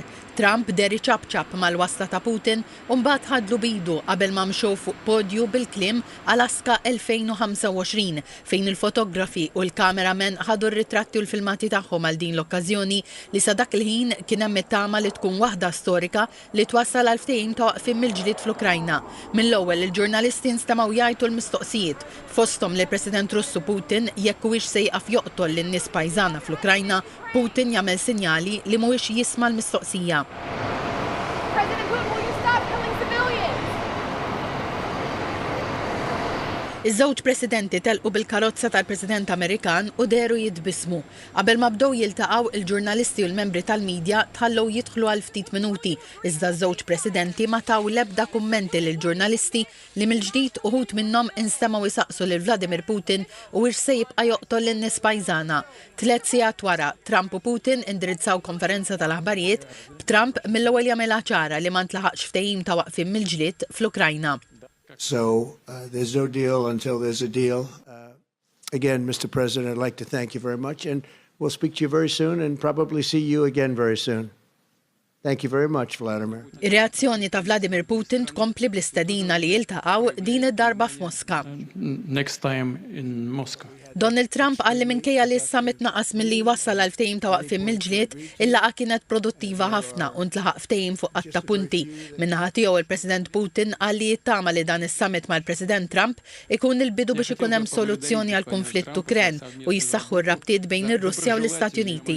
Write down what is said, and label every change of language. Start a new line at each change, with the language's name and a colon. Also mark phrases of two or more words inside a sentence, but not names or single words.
Maltese: Trump deri ċabċab mal-wasla ta' Putin u mbagħad ħadlu bidu qabel ma mxew fuq podju bil-kliem Alaska 2025 fejn il-fotografi u l-kameramen ħadu r-ritratti u l-filmati tagħhom għal din l-okkażjoni li sa dak il-ħin kien hemm it-tama li tkun waħda storika li twassal għal ftehim ta' waqfien mill-ġdid fl-Ukrajna. Mill-ewwel il-ġurnalisti nstamaw jgħidu l-mistoqsijiet fosthom li President Russu Putin jekk huwiex se jqaf joqtol lin-nies pajżana fl-Ukrajna, Putin jagħmel sinjali li mhuwiex jisma' l-mistoqsija.
English: President Putin, will you stop killing civilians?
Maltese: Iż-żewġ presidenti telqu bil-karozza tal-President Amerikan u deru jitbismu. Qabel ma bdew jiltaqgħu il-ġurnalisti u l-membri tal-midja tħallew jidħlu għal ftit minuti, iżda ż-żewġ presidenti ma taw l-ebda kummenti lill-ġurnalisti li mill-ġdid uħud minnhom instemaw isaqsu lil Vladimir Putin u wiex se jibqa' joqtol lin-nies pajżana. 3 sigħat wara, Trump u Putin indirizzaw konferenza tal-aħbarijiet b'Trump mill-ewwel jagħmilha ċara li ma ntlaħaqx ftehim ta' waqfien mill-ġlied fl-Ukrajna.
English: So there's no deal until there's a deal. Again, Mr. President, I'd like to thank you very much, and we'll speak to you very soon and probably see you again very soon. Thank you very much, Vladimir.
Maltese: Ir-reazzjoni ta' Vladimir Putin tkompli bl-istedina li jiltaqgħu din id-darba f'Mosca.
English: Next time in Moscow.
Maltese: Donald Trump għalli minkejja li s-summit naqas milli wassal għal ftehim ta' waqfien mill-ġlied, il-laqgħa kienet produttiva ħafna u ntlaħaq ftehim fuq qatta punti. Min-naħa tiegħu il-President Putin għalli jittama li dan is-summit mal-President Trump ikun il-bidu biex ikun hemm soluzzjoni għal konflitt Ukren u jissaħħu r-rabtiet bejn ir-Russja u l-Istati Uniti.